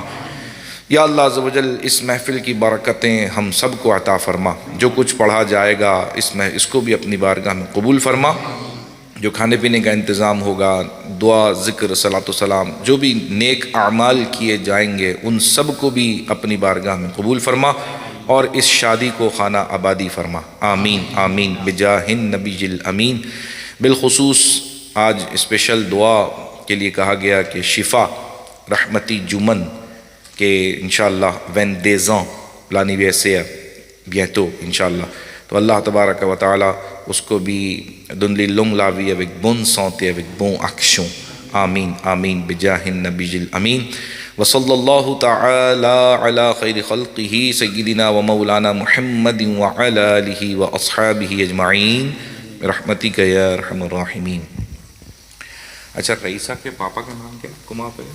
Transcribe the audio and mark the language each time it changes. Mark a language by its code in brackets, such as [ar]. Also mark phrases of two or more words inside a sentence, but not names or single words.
[ur] یا اللہ [ar] عز و جل [ur] اس محفل کی برکتیں ہم سب کو عطا فرما، جو کچھ پڑھا جائے گا اس کو بھی اپنی بارگاہ میں قبول فرما، جو کھانے پینے کا انتظام ہوگا، دعا ذکر صلاۃ و سلام جو بھی نیک اعمال کیے جائیں گے ان سب کو بھی اپنی بارگاہ میں قبول فرما، اور اس شادی کو خانہ آبادی فرما، آمین آمین [ar] بجاہ النبی الامین۔ [ur] بالخصوص آج اسپیشل دعا کے لیے کہا گیا کہ شفا رحمتی جمن کہ انشاءاللہ [fr] 22 ans l'anniversaire bientôt [ur] انشاءاللہ، تو اللہ [ar] تبارک و تعالی [ur] اس کو بھی [fr] donne les longues la vie avec bonne santé, avec bonne action، [ar] آمین آمین بجاہ النبی الامین۔ وصلی اللہ تعالی علی خیر خلقہ سیدنا و مولانا محمد وعلی آلہ و اصحابہ اجمعین برحمتک یا ارحم الراحمین۔ [ur] اچھا، رئیسہ کے پاپا کا نام کیا کما پہ؟